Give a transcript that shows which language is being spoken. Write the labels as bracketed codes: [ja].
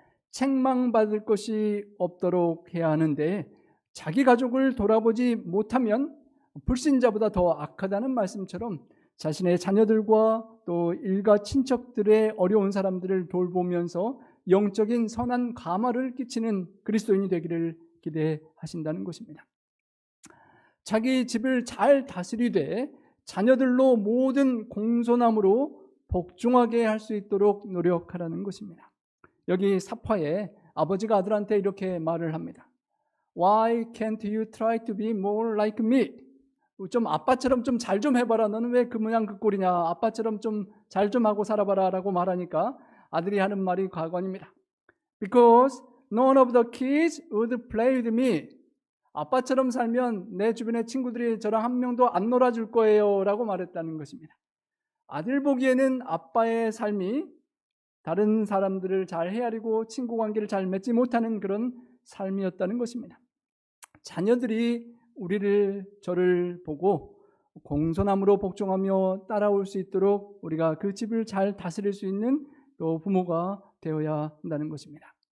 [ko] 책망받을 것이 없도록 해야 하는데 자기 가족을 돌아보지 못하면 불신자보다 더 악하다는 말씀처럼 자신의 자녀들과 또 일가 친척들의 어려운 사람들을 돌보면서 영적인 선한 감화를 끼치는 그리스도인이 되기를 기대하신다는 것입니다. 자기 집을 잘 다스리되 자녀들로 모든 공손함으로 복종하게 할 수 있도록 노력하라는 것입니다. 여기 사파에 아버지가 아들한테 이렇게 말을 합니다. [en] Why can't you try to be more like me? [ko] 좀 아빠처럼 좀 잘 좀 해봐라. 너는 왜 그 모양 그 꼴이냐. 아빠처럼 좀 잘 좀 하고 살아봐라 라고 말하니까 아들이 하는 말이 가관입니다. [en] Because none of the kids would play with me. [ko] 아빠처럼 살면 내 주변의 친구들이 저랑 한 명도 안 놀아줄 거예요 라고 말했다는 것입니다. 아들 보기에는 아빠의 삶이 다른 사람들을 잘 헤아리고 친구 관계를 잘 맺지 못하는 그런 삶이었다는 것입니다. 자녀들이 저를 보고 공손함으로 복종하며 따라올 수 있도록 우리가 그 집을 잘 다스릴 수 있는 또 부모가 되어야 한다는 것입니다.